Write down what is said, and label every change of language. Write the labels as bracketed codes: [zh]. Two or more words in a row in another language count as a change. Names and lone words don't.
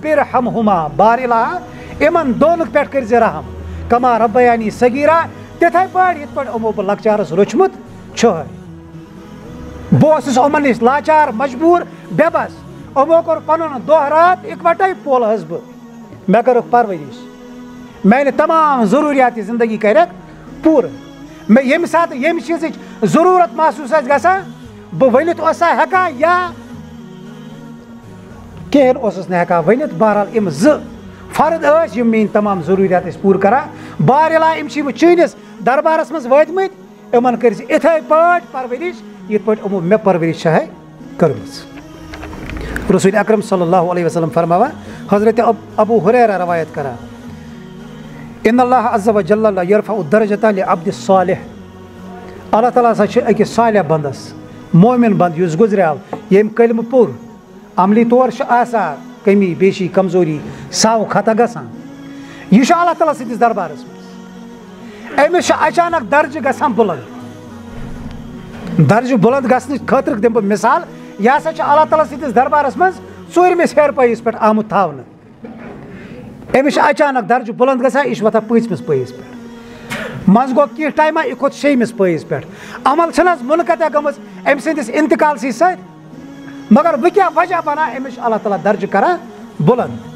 [ks] ارحمہما بار الہ یِمن دۄن پٮ۪ٹھ کٔرۍ زِ رحم [ar] کما ربیانی صغیرا [ks] تِتھے پٲٹھۍ یِتھ پٲٹھۍ یِمو بہٕ لۄکچارس روچمُت چھُہے بہٕ اوسُس یِمن نِش لاچار مجبوٗر بے بس یِمو کوٚر پنُن دۄہ رات اِکوٹے پولہس بہٕ مےٚ کٔرٕکھ پرورِش میانہِ تمام ضروٗریاتِ زندگی کَرٮ۪کھ پوٗرٕ مےٚ ییٚمہِ ساتہٕ ییٚمہِ چیٖزٕچ ضروٗرت محسوٗس آسہِ گژھان بہٕ ؤنِتھ اوسا ہٮ۪کان یا کِہیٖنۍ اوسُس نہٕ ہٮ۪کان ؤنِتھ بہرحال یِم زٕ فرد ٲسۍ یِم میٲنۍ تمام ضروٗریات ٲسۍ پوٗرٕ کران بار الہ یِم چھِ وۄنۍ چٲنِس دربارس منٛز وٲتمٕتۍ یِمن کٔرۍ زِ یِتھے پٲٹھۍ پرورِش یِتھ پٲٹھۍ یِمو مےٚ پرورِش چھےٚ کٔرمٕژ رسول اکرم [ar] صلی اللہ علیہ وسلم [ks] فرماوان حضرت ابو ہریرہ روایت کران [ar] ان اللہ عز وجل یرفع الدرجۃ لعبد الصالح [ks] اللہ تعالیٰ ہسا چھُ أکِس صالح بندس مومن بند یُس گُزریو ییٚمۍ کلمہٕ پوٚر عملی طور چھُ آسان کمی بیشی کمزوری ساو خطا گژھان یہ چھُ اللہ تعالیٰ سٕنٛدِس دربارس منٛز أمِس چھُ اچانک درجہٕ گژھان بُلند درجہٕ بُلند گژھنہٕ خٲطرٕ دِمہٕ بہٕ مثال یہِ ہسا چھُ اللہ تعالیٰ سٕنٛدِس دربارس منٛز ژوٗرمِس ہیرٕ پٲیِس پٮ۪ٹھ آمُت تھاونہٕ أمِس چھُ اچانک درجہٕ بُلند گژھان یہِ چھُ وۄتھان پٲنٛژمِس پٲیِس پٮ۪ٹھ منٛزٕ گوٚو کینٛہہ ٹایما یہِ کھوٚت شیٚیمِس پٲیِس پٮ۪ٹھ عمل چھنہٕ حظ مُنقطع گٔمٕژ أمۍ سٕنٛدِس انتقالسٕے سۭتۍ مگر وۄنۍ کیٛاہ وجہ بنان أمِس چھُ اللہ تعالیٰ درجہٕ کران بُلند